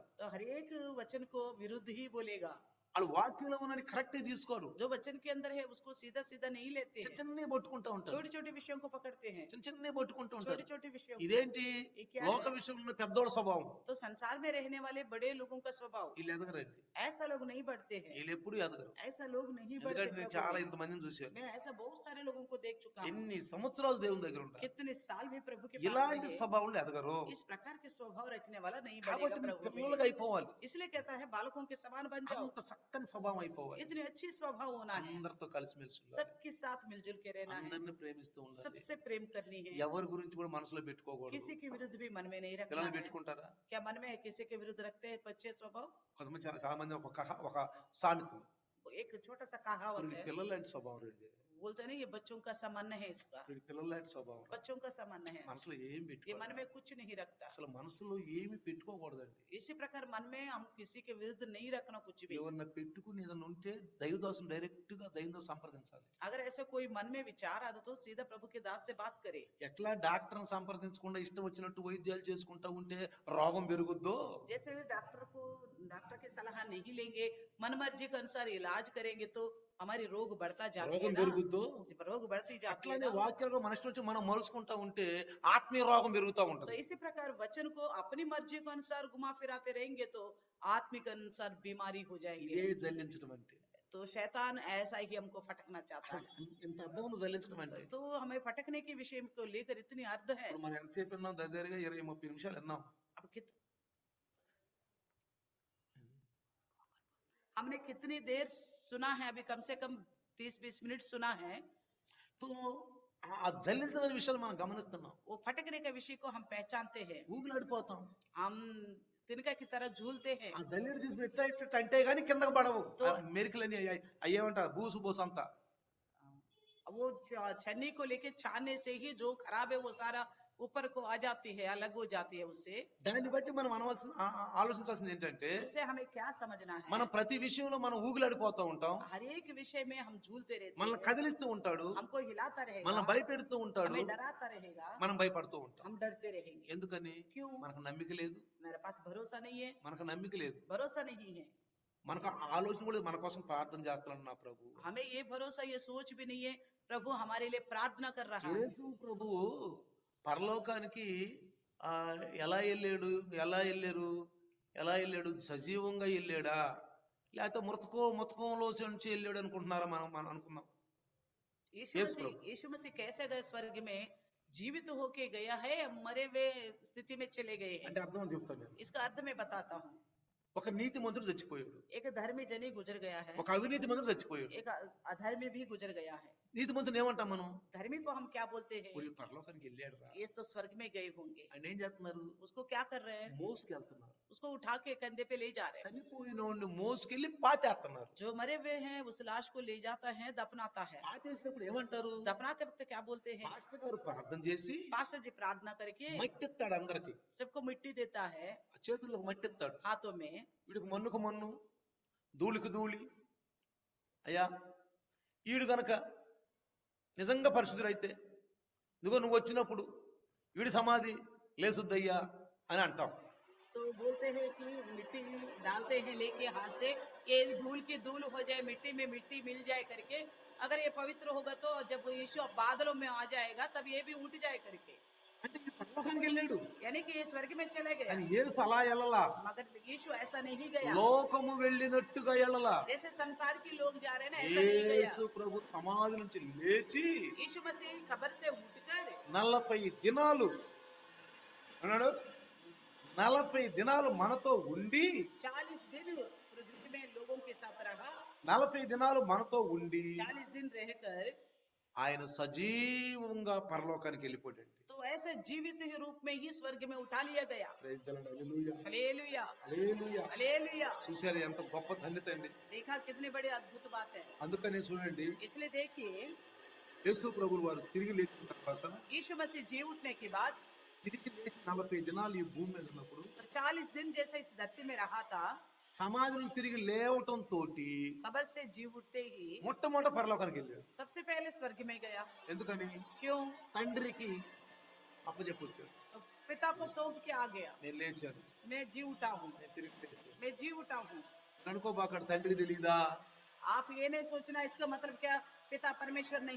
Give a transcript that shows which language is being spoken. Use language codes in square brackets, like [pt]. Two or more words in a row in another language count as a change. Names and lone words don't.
[hi] तो हर एक वचन को विरुद्ध ही बोलेगा, [te] వాళ్ళు వాక్యంలో ఉన్నది కరెక్ట్ తీసుకోరు. [hi] जो वचन के अंदर है उसको सीधा सीधा नहीं लेते [te] చిన్న [hi] हैं, [te] చిన్నవి పట్టుకుంటా ఉంటారు, [hi] छोटे छोटे विषयों को पकड़ते हैं, [te] చిన్న చిన్నవి పట్టుకుంటూ ఉంటారు. [hi] छोटे छोटे विषयों को। [te] ఇదేంటి? [hi] ये क्या [te] లోక [hi] है? [te] విషయంలో ఉన్న పెద్దోళ్ళ స్వభావం. [hi] तो संसार में रहने वाले बड़े लोगों का स्वभाव, [te] వీళ్ళు ఎదగరండి, [hi] ऐसा लोग नहीं बढ़ते हैं, [te] వీళ్ళు ఎప్పుడు ఎదగరు. [hi] ऐसा लोग नहीं बढ़ते [te] ఎందుకంటే నేను [hi] प्रभु [te] చాలా [hi] में। [te] ఇంతమందిని చూశాను. [hi] मैं ऐसा बहुत सारे लोगों को देख चुका हूँ, [te] ఎన్ని సంవత్సరాలు దేవుని దగ్గర ఉంటారు, [hi] कितने साल भी प्रभु के पास [te] ఇలాంటి [hi] रहे, [te] స్వభావం ఎదగరు. [hi] इस प्रकार के स्वभाव रखने वाला नहीं [te] కాబట్టి [hi] बढ़ेगा [te] మీరు [hi] प्रभु [te] పిల్లలుగా [hi] में। [te] అయిపోవాలి. [hi] इसलिए कहता है बालकों के समान बन जाओ, [te] అంత చక్కని స్వభావం అయిపోవాలి. [hi] इतनी अच्छी स्वभाव होना है, [te] అందరితో కలిసిమెలిసి ఉండాలి, [hi] सबके साथ मिलजुल के रहना है, [te] అందరిని ప్రేమిస్తూ ఉండాలి. [hi] सबसे प्रेम करनी है, [te] ఎవరి గురించి కూడా మనసులో పెట్టుకోకూడదు. [hi] किसी के विरुद्ध भी मन में नहीं रखना [te] పిల్లలు [hi] है। [te] పెట్టుకుంటారా? [hi] क्या मन में किसी के विरुद्ध रखते हैं अच्छे स्वभाव? [te] కొంతమంది చాలా మంది ఒక సామెత, [hi] एक छोटा सा कहावत [te] వీడికి [hi] है, [te] పిల్లల లాంటి స్వభావం రండి, [hi] बोलते हैं ना ये बच्चों का सामान्य है, इसका [te] వీడికి పిల్లల లాంటి స్వభావం. [hi] बच्चों का सामान्य है, [te] మనసులో ఏం [hi] ये मन [te] పెట్టుకోవాలి, [hi] में कुछ नहीं रखता। [te] అసలు మనసులో ఏమి పెట్టుకోకూడదండి. [hi] इसी प्रकार मन में हम किसी के विरुद्ध नहीं रखना कुछ भी। [te] ఎవరన్నా పెట్టుకుని ఏదైనా ఉంటే దైవదాసం డైరెక్ట్ గా దైవంతో సంప్రదించాలి. [hi] अगर ऐसे कोई मन में विचार आता तो सीधा प्रभु के दास से बात करे। [te] ఎట్లా డాక్టర్ని సంప్రదించకుండా ఇష్టం వచ్చినట్టు వైద్యాలు చేసుకుంటా ఉంటే రోగం పెరుగుద్దో, [hi] जैसे डॉक्टर की सलाह नहीं लेंगे, मन मर्जी के अनुसार इलाज करेंगे तो हमारी रोग बढ़ता जाती है [te] రోగం [hi] ना, [te] పెరుగుద్దో, [hi] रोग बढ़ती जाती है [te] అట్లానే [hi] ना। [te] వాక్యాలు మనిషి నుంచి మనం మలుచుకుంటా ఉంటే ఆత్మీయ రోగం పెరుగుతూ [hi] तो [te] ఉంటది. [hi] इसी प्रकार वचन को अपनी मर्जी के अनुसार घुमा फिराते रहेंगे तो आत्मिक अनुसार बीमारी हो जाएगी। [te] ఇదే జల్లించడం అంటే. [hi] तो शैतान ऐसा ही हमको फटकना चाहता है, [te] ఇంత అర్థం ఉంది జల్లించడం అంటే. [hi] तो हमें फटकने के विषय को लेकर इतनी अर्थ है। [te] ఇప్పుడు మనం ఎంతసేపు విన్నాం? దగ్గరగా 20-30 నిమిషాలు విన్నాం. [hi] अब हमने कितनी देर सुना है? अभी कम से कम 30-20 मिनट सुना है। [te] తో ఆ జల్లించడం విషయాలు మనం గమనిస్తున్నాం. [hi] वो फटकने के विषय को हम पहचानते हैं, [te] ఊగిలాడిపోతాం. [hi] हम तिनका की तरह झूलते हैं। [te] ఆ జల్లిని తీసి పెట్టేట అంటే గానీ కిందకు పడవు. మెరికలని అయ్యేవంట బూసు బూసు అంతా. [hi] वो छन्नी को लेके छानने से ही जो खराब है वो सारा ऊपर को आ जाती है, अलग हो जाती है उससे। [te] దాన్ని బట్టి మనం ఆలోచించాల్సింది ఏంటంటే [hi] उससे हमें क्या समझना है? [te] మనం ప్రతి విషయంలో మనం ఊగులాడిపోతూ ఉంటాం, [hi] हर एक विषय में हम झूलते रहते [te] మనల్ని [hi] हैं, [te] కదిలిస్తూ ఉంటాడు, [hi] हमको हिलाता रहेगा, [te] మనల్ని భయపెడుతూ ఉంటాడు, [hi] हमें डराता रहेगा, [te] మనం భయపడుతూ ఉంటాం. [hi] हम डरते रहेंगे। [te] ఎందుకని? [hi] क्यों? [te] మనకు నమ్మిక లేదు, [hi] मेरे पास भरोसा नहीं है, [te] మనకు నమ్మిక లేదు, [hi] भरोसा नहीं है, [te] మనకు ఆలోచన కూడా మన కోసం ప్రార్థన చేస్తున్నాడు నా ప్రభు. [hi] हमें ये भरोसा, ये सोच भी नहीं है प्रभु हमारे लिए प्रार्थना कर रहा है। [te] యేసు ప్రభువు పరలోకానికి ఎలా వెళ్ళాడు, ఎలా వెళ్ళాడు? సజీవంగా వెళ్ళాడా, లేకపోతే మృతకంలో నుంచి వెళ్ళాడు అనుకుంటున్నారా? మనం అనుకుందాం. [hi] यीशु मसीह कैसे गए स्वर्ग में? जीवित होके गया है, मरे हुए स्थिति में चले गए हैं। [te] అంటే అర్థం చెప్తాను నేను. [hi] इसका अर्थ मैं बताता हूँ। [te] ఒక నీతి మంత్రుడు చచ్చిపోయాడు, [hi] एक धर्मी जनी गुजर गया है, [te] ఒక అవినీతి మంత్రుడు చచ్చిపోయాడు. [hi] एक अधर्मी भी गुजर गया है। [te] నీతి మంత్రుడు ఏమంటాం మనం? [hi] धर्मी को हम क्या बोलते हैं? [te] వీళ్ళు పరలోకానికి వెళ్ళాడు రా. [hi] ये तो स्वर्ग में गए होंगे। [te] ఆయన ఏం చేస్తున్నారు? [hi] उसको क्या कर रहे हैं? [te] మోసుకెళ్తున్నారు. [hi] उसको उठा के कंधे पे ले जा रहे हैं। [te] చనిపోయిన వాడిని మోసుకెళ్ళి పాతేస్తున్నారు. [hi] जो मरे हुए हैं उस लाश को ले जाता है, दफनाता है। [te] పాతేసినప్పుడు ఏమంటారు? [hi] दफनाते वक्त क्या बोलते हैं? [te] పాస్టర్ గారు ప్రార్థన చేసి [hi] पास्टर जी प्रार्थना करके [te] మట్టి ఇస్తాడు అందరికి. [hi] सबको मिट्टी देता है [te] చేతుల్లో మట్టి ఇస్తాడు. [hi] हाथों में। [te] వీడికి మన్నుకు మన్ను, ధూళికి ధూళి. అయ్యా ఈడు గనక నిజంగా పరిశుద్ధుడైతే ఇదిగో నువ్వు వచ్చినప్పుడు వీడి సమాధి లేసుద్దయ్యా అని అంటాం. [hi] तो बोलते हैं कि मिट्टी डालते हैं लेके हाथ से, ये धूल की धूल हो जाए, मिट्टी में मिट्टी मिल जाए करके। अगर ये पवित्र होगा तो जब यीशु बादलों में आ जाएगा तब ये भी उठ जाए करके। [te] అంటే ఈ పరలోకానికి వెళ్ళాడు [hi] यानी कि ये स्वर्ग में चले गए, [te] అని యేసు అలా వెళ్ళలా, [hi] मगर यीशु ऐसा नहीं गया। [te] లోకము వెళ్ళినట్టుగా వెళ్ళలా. [hi] जैसे संसार के लोग जा रहे हैं ना, ऐसा नहीं गया। [te] యేసు ప్రభు సమాధి నుంచి లేచి [hi] यीशु मसीह कब्र से उठकर [te] 40 దినాలు అన్నాడు, 40 దినాలు మనతో ఉండి, [hi] 40 दिन पृथ्वी में लोगों के साथ रहा, [te] 40 దినాలు మనతో ఉండి [hi] 40 दिन रहकर [te] ఆయన సజీవంగా పరలోకానికి వెళ్ళిపోయాడు. [hi] तो ऐसे जीवित ही रूप में ही स्वर्ग में उठा लिया गया। [en] Praise the Lord. [te] హల్లెలూయా, [hi] हालेलुया, [te] హల్లెలూయా. [hi] हालेलुया। [te] చూశారు ఎంత గొప్ప ధన్యత అండి. [hi] देखा कितनी बड़ी अद्भुत बात है। [te] అందుకనే చూడండి, [hi] इसलिए देखिए [te] యేసు ప్రభువు వారు తిరిగి లేచిన తర్వాత [hi] यीशु मसीह जी उठने के बाद [te] తిరిగి లేచి 40 దినాలు ఈ భూమి మీద ఉన్నప్పుడు [hi] 40 दिन जैसे इस धरती में रहा था, [te] సమాజంలో తిరిగి లేవటం తోటి [hi] कब्र से जी उठते ही [te] మొట్టమొదట పరలోకానికి వెళ్ళాడు. [hi] सबसे पहले स्वर्ग में गया। [te] ఎందుకని? [hi] क्यों? [te] తండ్రికి అప్పచెప్పొచ్చాడు. [hi] तो पिता को सौंप के आ गया, [te] నేను లేచాను, [hi] मैं जी उठा हूँ, [te] నేను తిరిగి లేచాను. [hi] मैं जी उठा हूँ। [te] అనుకోబాకడు తండ్రికి తెలీదా? [hi] आप ये नहीं सोचना इसका मतलब क्या पिता परमेश्वर नहीं